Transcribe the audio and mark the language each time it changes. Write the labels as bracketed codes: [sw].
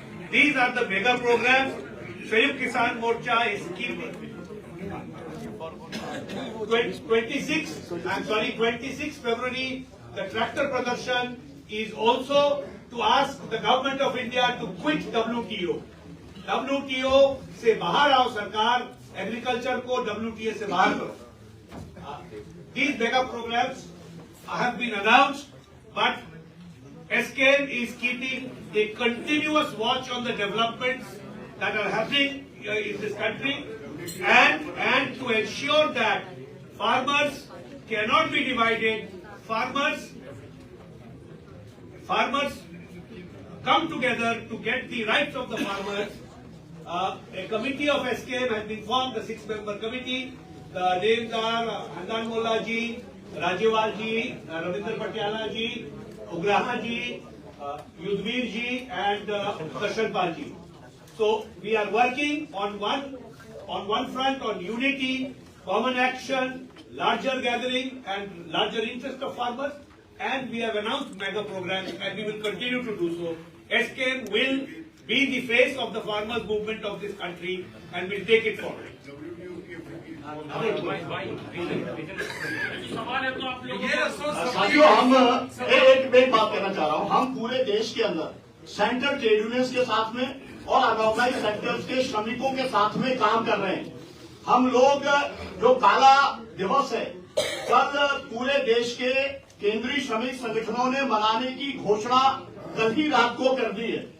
[en] These are the mega programs. Sayukt Kisan Morcha is keeping 26 February, the tractor pradarshan is also to ask the government of India to quit WTO. [hi] WTO से बाहर आओ सरकार, agriculture को WTO से बाहर करो. [en] These mega programs have been announced, but SKM is keeping a continuous watch on the developments that are happening in this country and to ensure that farmers cannot be divided. Farmers come together to get the rights of the farmers. A committee of SKM has been formed, the 6-member committee. The names are Handan Molla ji, Rajewal ji, Ravindra Patiala ji, Ugraha ji, Yudhvir ji and Darshanpal ji. So we are working on one front on unity, common action, larger gathering and larger interest of farmers, and we have announced mega programs and we will continue to do so. SKM will be the face of the farmers movement of this country and will take it forward. [hi] साथियों, हम एक बात कहना चाह रहा हूँ, हम पूरे देश के अंदर सेंट्रल ट्रेड यूनियंस के साथ में और अनऑर्गेनाइज्ड सेक्टर्स के श्रमिकों के साथ में काम कर रहे हैं। हम लोग जो काला दिवस है, कल पूरे देश के केंद्रीय श्रमिक संगठनों ने मनाने की घोषणा कल ही रात को कर दी है।